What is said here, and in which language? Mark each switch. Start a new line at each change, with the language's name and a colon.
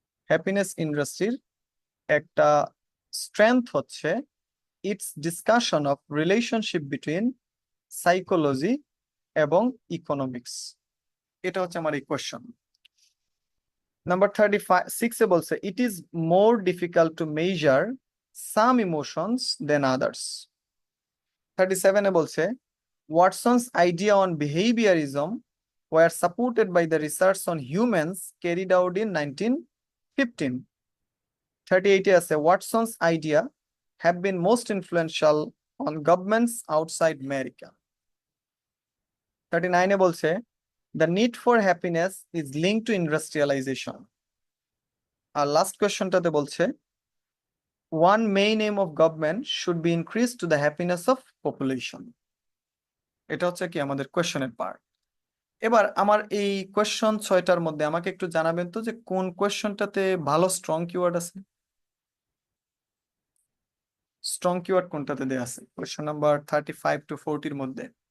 English: happiness ইন্ডাস্ট্রির
Bangla: একটা
English: strength
Bangla: হচ্ছে
English: it's discussion of relationship between psychology
Bangla: এবং
English: Economics.
Bangla: এটা হচ্ছে আমার এই
English: Question. Number
Bangla: 36-এ বলছে
English: It is more difficult to measure some emotions than others.
Bangla: 37-এ বলছে
English: Watson's idea on behaviorism were supported by the research on humans carried out in 1915.
Bangla: 38-এ আছে
English: Watson's idea have been most influential on governments outside America.
Bangla: 39-এ বলছে
English: the need for happiness is linked to industrialization.
Bangla: আর last কোয়েশ্চনটাতে বলছে
English: one main aim of government should be increased to the happiness of population.
Bangla: এটা হচ্ছে কি আমাদের কোয়েশ্চনের part. এবার আমার এই question 6টার মধ্যে আমাকে একটু জানাবেন তো যে কোন কোয়েশ্চনটাতে ভালো স্ট্রং কিওয়ার্ড আছে। স্ট্রং কিওয়ার্ড কোনটাতে দেয়া আছে কোয়েশ্চন নাম্বার 35 টু 40-র মধ্যে?